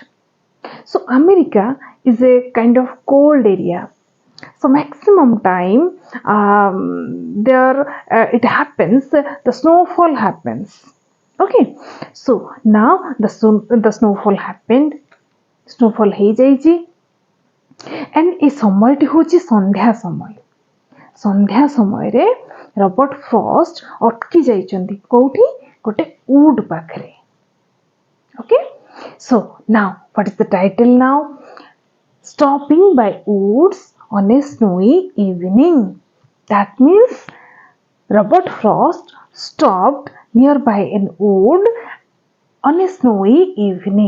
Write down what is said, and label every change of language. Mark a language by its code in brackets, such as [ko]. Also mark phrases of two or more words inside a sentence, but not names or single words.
[en] So America is a kind of cold area. So maximum time there it happens, the snowfall happens. Okay, so now the snowfall happened, snowfall ହେଇଯାଇଛି, and [or] ଏ ସମୟଟି ହେଉଛି ସନ୍ଧ୍ୟା ସମୟ। ସନ୍ଧ୍ୟା ସମୟରେ ରବର୍ଟ ଫ୍ରଷ୍ଟ ଅଟକି ଯାଇଛନ୍ତି କୋଉଠି? ଗୋଟେ ଉଡ୍ ପାଖରେ। [en] Okay, so now what is the title now? Stopping by woods on a snowy evening. That means Robert Frost stopped nearby an wood on a snowy evening.